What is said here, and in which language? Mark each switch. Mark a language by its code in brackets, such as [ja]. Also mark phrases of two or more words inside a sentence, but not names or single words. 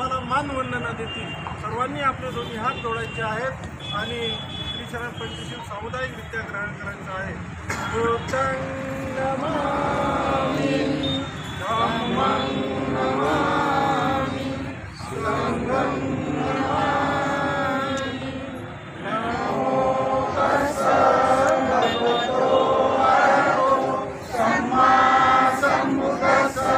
[mr] मानवंदना देतील. सर्वांनी आपले दोन्ही हात जोडायचे आहेत आणि श्री शरण पंचशील सामुदायिकरित्या ग्रहण करायचं आहे. [pi] बुद्धं नमामि, धम्मं नमामि, संघं नमामि. नमो तस्सै भगवतो अरहतो सम्मा सम्बुद्धस्सै.